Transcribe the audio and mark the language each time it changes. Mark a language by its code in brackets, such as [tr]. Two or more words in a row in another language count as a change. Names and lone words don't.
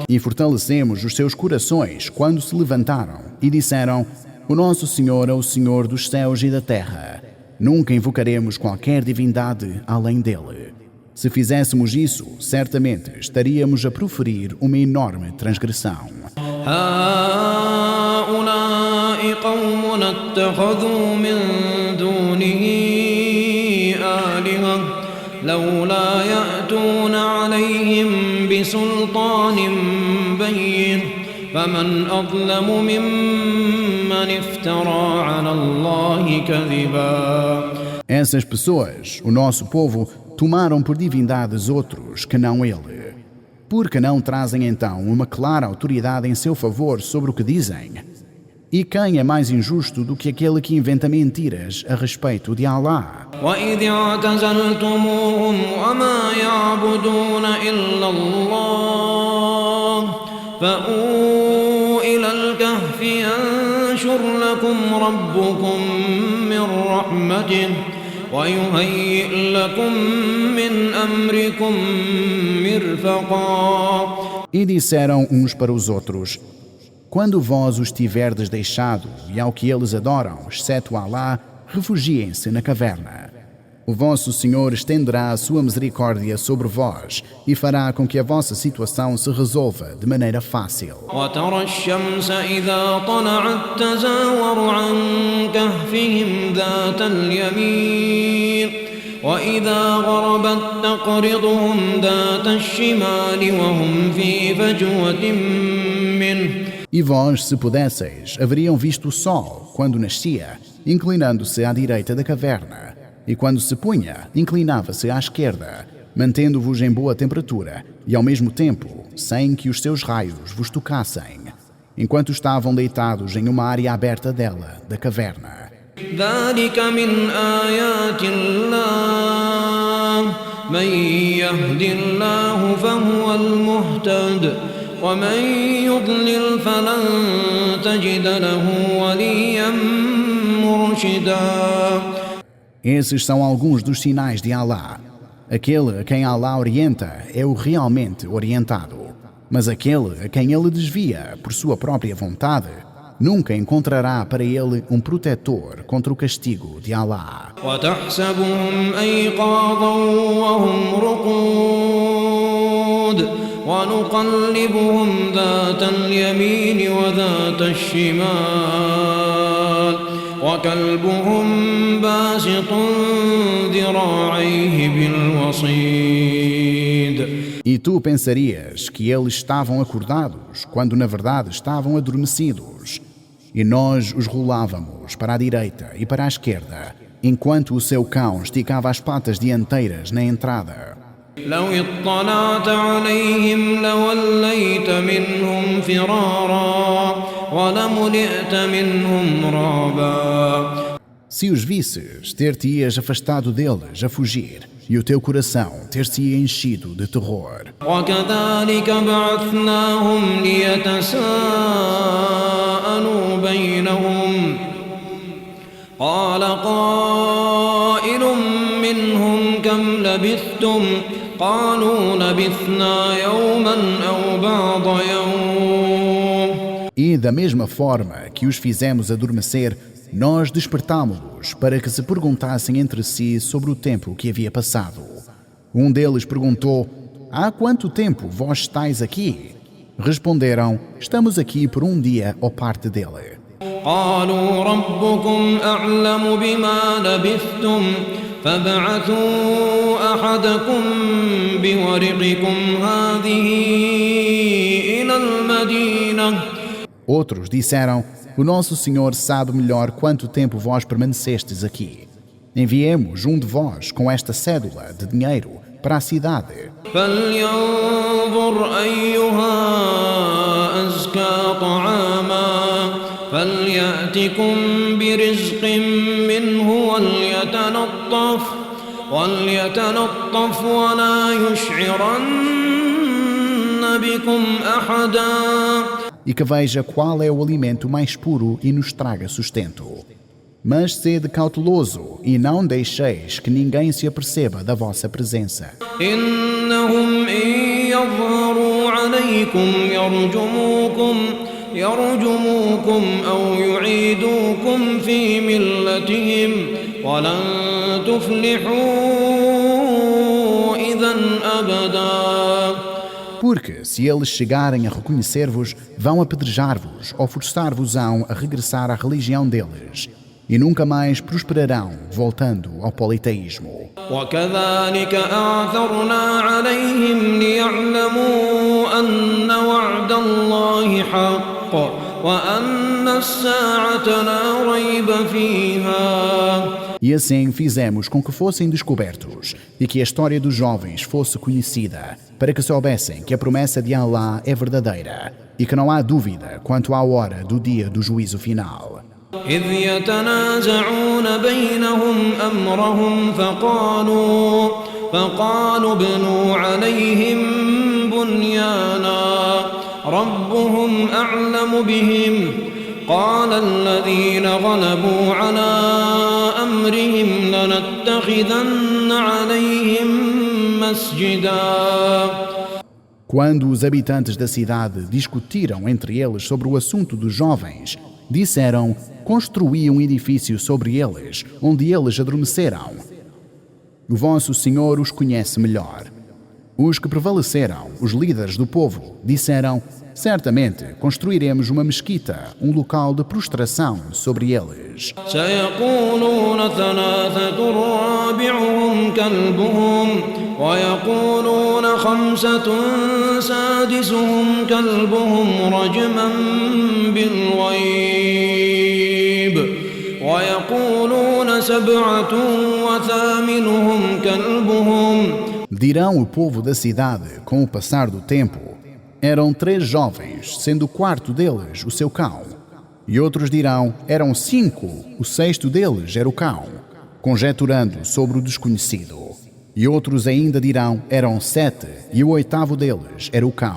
[pt] E fortalecemos os seus corações quando se levantaram e disseram: O nosso Senhor é o Senhor dos céus e da terra. Nunca invocaremos qualquer divindade além dele. Se fizéssemos isso, certamente estaríamos a proferir uma enorme transgressão. [ar] هؤلاء قومنا اتخذوا من دونه لولا يأتون عليهم بسلطان بين فمن أظلم ممن افترى على الله كذبا. [pt] Essas pessoas, o nosso povo, tomaram por divindades outros que não ele. Por que não trazem então uma clara autoridade em seu favor sobre o que dizem? E quem é mais injusto do que aquele que inventa mentiras a respeito de Allah? [ar] وَإِذِ اعْتَزَلْتُمُوهُمْ وَمَا يَعْبُدُونَ إِلَّا اللَّهَ فَأْوُوا إِلَى الْكَهْفِ يَنشُرْ لَكُمْ رَبُّكُم مِّن رَّحْمَتِهِ وَيُهَيِّئْ لَكُم مِّنْ أَمْرِكُم مِّرْفَقًا. [pt] E disseram uns para os outros: quando vós os tiverdes deixado e ao que eles adoram, exceto Allah, refugiem-se na caverna. O vosso Senhor estenderá a sua misericórdia sobre vós e fará com que a vossa situação se resolva de maneira fácil. [ar] وترى الشمس إذا طلعت تزاور عن كهفهم ذات اليمين وإذا غربت تقرضهم ذات الشمال وهم في فجوة منه. [pt] E vós, se pudesseis, haveriam visto o sol, quando nascia, inclinando-se à direita da caverna, e quando se punha, inclinava-se à esquerda, mantendo-vos em boa temperatura, e ao mesmo tempo, sem que os seus raios vos tocassem, enquanto estavam deitados em uma área aberta dela, da caverna. [ar] ذلك من آيات الله من يهد الله فهو المهتد ومن يضلل فلن تجد له وليا مرشدا. [pt] Esses são alguns dos sinais de Allah. Aquele a quem Allah orienta é o realmente orientado, mas aquele a quem ele desvia por sua própria vontade nunca encontrará para ele um protetor contra o castigo de Allah. [ar] وتحسبهم أيقاظا وهم رقود ونقلبهم ذات اليمين وذات الشمال وكلبهم باسط ذراعيه بالوصيد. [pt] E tu pensarias que eles estavam acordados, quando na verdade estavam adormecidos. E nós os rolávamos para a direita e para a esquerda, enquanto o seu cão esticava as patas dianteiras na entrada. [ar] لو اطلعت عليهم لوليت منهم فرارا ولملئت منهم رعبا. [pt] Se os visses, ter-te-ias afastado deles a fugir, e o teu coração ter-se-ia enchido de terror. [ar] وكذلك بعثناهم ليتساءلوا بينهم قال قائل منهم كم لبثتم قالوا لبثنا يوما أو بعض يوم. [pt] E da mesma forma que os fizemos adormecer, nós despertámo-los para que se perguntassem entre si sobre o tempo que havia passado. Um deles perguntou: há quanto tempo vós estáis aqui? Responderam: estamos aqui por um dia ou parte dele. [ar] قالوا ربكم أعلم بما لبثتم فابعثوا أحدكم بورقكم هذه إلى المدينة. [pt] Outros disseram: o nosso Senhor sabe melhor quanto tempo vós permanecestes aqui. Enviemos um de vós com esta cédula de dinheiro para a cidade. [ar] فلينظر أيها أزكى طعاما فليأتكم برزق منه وليتلطف ولا يشعرن بكم أحدا. [pt] E que veja qual é o alimento mais puro e nos traga sustento. Mas sede cauteloso e não deixeis que ninguém se aperceba da vossa presença. [ar] إنهم إن يظهروا عليكم يرجموكم أو يعيدوكم في ملتهم ولن تفلحوا إذا أبدا. [pt] Porque, se eles chegarem a reconhecer-vos, vão apedrejar-vos ou forçar-vos-ão a regressar à religião deles. e nunca mais prosperarão voltando ao politeísmo. [ar] وكذلك أعثرنا عليهم ليعلموا أن وعد الله حق وأن الساعة لا ريب فيها. [pt] E assim fizemos com que fossem descobertos e que a história dos jovens fosse conhecida, para que soubessem que a promessa de Allah é verdadeira e que não há dúvida quanto à hora do dia do juízo final. [ar] إذ يتنازعون بينهم أمرهم فقالوا ابنوا عليهم بنيانا ربهم أعلم بهم قال الذين غلبوا على أمرهم لنتخذن عليهم مسجدا. [pt] Quando os habitantes da cidade discutiram entre eles sobre o assunto dos jovens, disseram: construí um edifício sobre eles, onde eles adormeceram. O vosso Senhor os conhece melhor. Os que prevaleceram, os líderes do povo, disseram: certamente construiremos uma mesquita, um local de prostração sobre eles. [ar] سيقولون ثلاثة رابعهم كلبهم ويقولون خمسة سادسهم كلبهم رجما بالغيب ويقولون سبعة وثامنهم كلبهم. [pt] Dirão o povo da cidade, com o passar do tempo: eram 3 jovens, sendo o quarto deles o seu cão. E outros dirão: eram 5, o 6º deles era o cão, conjeturando sobre o desconhecido. E outros ainda dirão: eram 7, e o 8º deles era o cão.